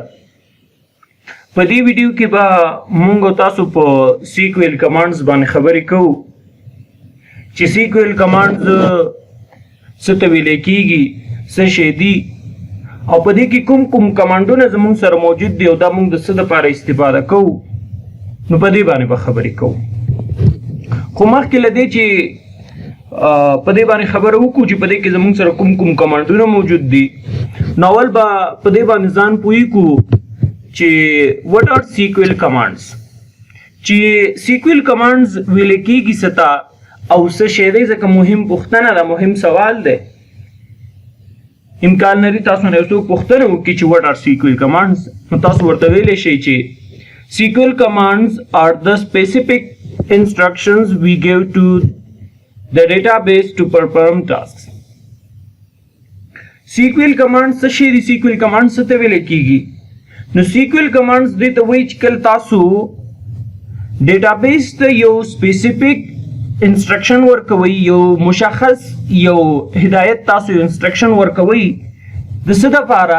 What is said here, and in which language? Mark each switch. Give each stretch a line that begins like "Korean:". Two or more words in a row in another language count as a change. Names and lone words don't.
Pashto: په دې ویډیو کې به موږ تاسو په
English: SQL commands
Pashto: باندې خبرې کوو چې
English: SQL commands
Pashto: څه ته ویل کېږي، څه شی دي، او په دې کې کوم کمانډونه زموږ سره موجود دي او دا موږ د څه دپاره استفاده کوو، نو په دې باندې به خبرې کوو. خو مخکې له دې چې په دې باندې خبره وکړو چې په دې کې زموږ سره کوم کمانډونه موجود دي، نو اول به په دې باندې ځان پوه کړو چې
English: what are SQL commands.
Pashto: چې
English: SQL commands
Pashto: ویل کېږي څه ته او څه شی دی، ځکه مهم پوښتنه ده، مهم سوال دی. امکان لري تاسو نه یو څوک پوښتنه وکړي چې
English: what are SQL commands،
Pashto: نو تاسو ورته ویلی شئ چې
English: SQL commands are the specific instructions we give to the database to perform tasks. SQL commands
Pashto: څه شی دي؟
English: SQL commands
Pashto: څه ته ویل کېږي؟ نو
English: SQL commands
Pashto: دې ته وایي چې کله تاسو ډیټابیس ته یو
English: specific instruction
Pashto: ورکوئ، یو مشخص یو هدایت، تاسو یو انسټرکشن ورکوئ د څه دپاره؟